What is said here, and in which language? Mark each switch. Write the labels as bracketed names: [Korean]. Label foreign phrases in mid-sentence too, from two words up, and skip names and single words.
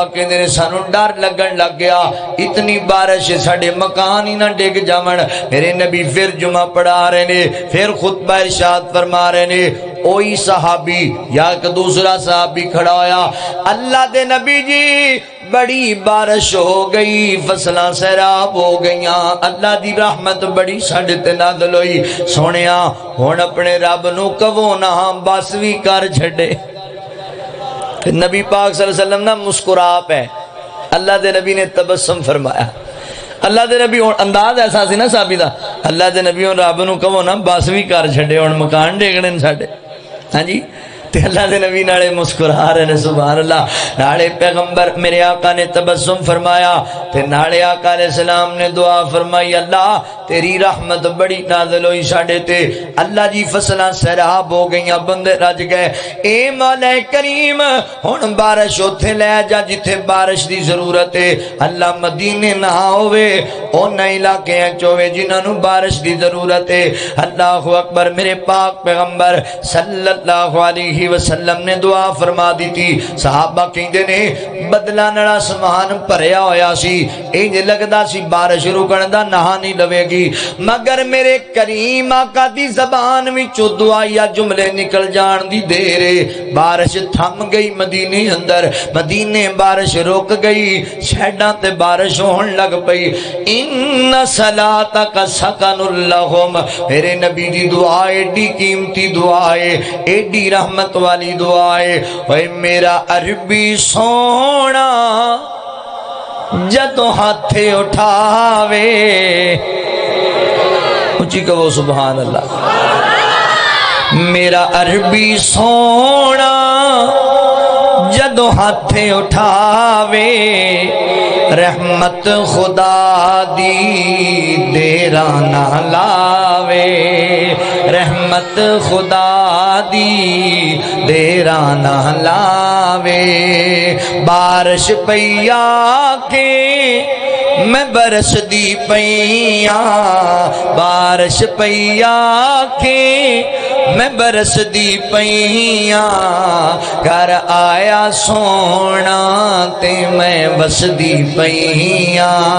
[Punjabi] کہندے نے سانو ڈر لگن لگ گیا اتنی بارش ساڈے مکان ہی نہ ڈگ جاون میرے نبی پھر جمعہ پڑھا رہے نے پھر خطبہ ارشاد فرما رہے نے اوہی صحابی یا ایک دوسرا صحابی کھڑا ہویا اللہ دے نبی جی بڑی بارش ہو گئی فصلاں سیراب ہو گئیاں اللہ دی رحمت بڑی ساڈے تے نازل ہوئی سونیا ہن اپنے رب نو کہو نا بس وی کر چھڈے نبی پاک [Arabic] صلی اللہ علیہ وسلم [Punjabi] نا مسکرا پے اللہ دے نبی نے تبسم فرمایا اللہ دے نبی انداز ایسا سی نا صحابی دا اللہ دے نبی رب نو کہو نا بس وی کر چھڈے ہن مکان ڈیگنے ساڈے ہاں جی تے اللہ دے نبی نالے مسکرا رہے نے [Arabic] سبحان اللہ [Punjabi] نالے پیغمبر میرے آقا نے تبسم فرمایا تے نالے آقا [Arabic] علیہ السلام [Punjabi] نے دعا فرمائی اللہ تیری رحمت بڑی نازل ہوئی ساڈے تے اللہ جی فصلاں سیراب ہو گئیاں بندے رج گئے اے مولا کریم ہن بارش اوتھے لے جا جتھے بارش دی ضرورت ہے اللہ مدینے نہ ہوے اون علاقے وچ ہوے جنہاں نوں بارش دی ضرورت ہے اللہ اکبر میرے پاک پیغمبر [Arabic] صلی اللہ علیہ وسلم [Punjabi] نے دعا فرما دی تھی صحابہ کہندے نے بدلا نال آسمان بھریا ہویا سی انج لگدا سی بارش رکن دا نہ نہیں لوے گی مگر میرے کریم آقا دی زبان وچوں دعائیا جملے نکل جان دی دیر بارش تھم گئی مدینے اندر مدینے بارش رک گئی شہڈاں تے بارش ہون لگ پئی [Arabic] ان صلاتک سکن لہم [Punjabi] میرے نبی دی دعا ایڈی قیمتی دعا ہے ایڈی رحمت والی دعا ہے اے میرا عربی سونا جدوں ہاتھے اٹھاوے اونچی کہو [Arabic] سبحان اللہ [Punjabi] میرا عربی سونا جدوں جدو ہاتھ اٹھاوے رحمت خدا دی دیرا نہ لاوے رحمت خدا دی دیرا نہ لاوے بارش پیا کے میں برس دی پیاں بارش پیا کے میں برس دی پیاں گھر آیا سونا تے میں بس دی پیاں